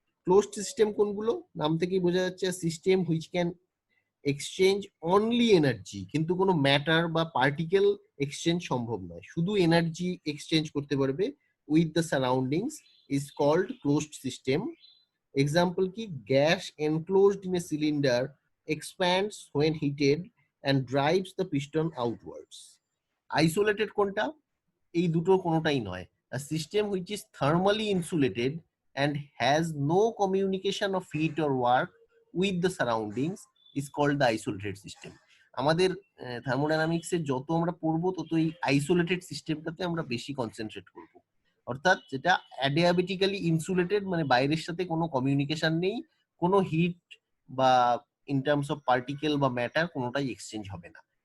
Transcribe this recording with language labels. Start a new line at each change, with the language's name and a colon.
Bangla: Closed system কোনগুলো? নাম থেকেই বোঝা যাচ্ছে,
English: system which can exchange only energy,
Bangla: কিন্তু কোনো ম্যাটার বা পার্টিকেল এক্সচেঞ্জ সম্ভব নয়, শুধু এনার্জি এক্সচেঞ্জ করতে পারবে
English: With the surroundings is called closed system.
Bangla: Example কি?
English: Gas enclosed in a cylinder expands when heated and drives the piston outwards।
Bangla: Isolated কোনটা? এই দুটোর কোনোটাই নয়।
English: A system which is thermally insulated and has no communication of heat or work with the surroundings is called the isolated system।
Bangla: আমাদের থার্মোডাইনামিক্সে যত আমরা পড়বো তত এই আইসোলেটেড সিস্টেমটাতে আমরা বেশি কনসেন্ট্রেট করব। অর্থাৎ যেটা অ্যাডিয়াবেটিক্যালি ইনসুলেটেড, মানে বাইরের সাথে কোনো কমিউনিকেশন নেই, কোনো হিট বা ইন টার্মস অফ পার্টিকেল বা ম্যাটার কোনোটাই এক্সচেঞ্জ হবে না।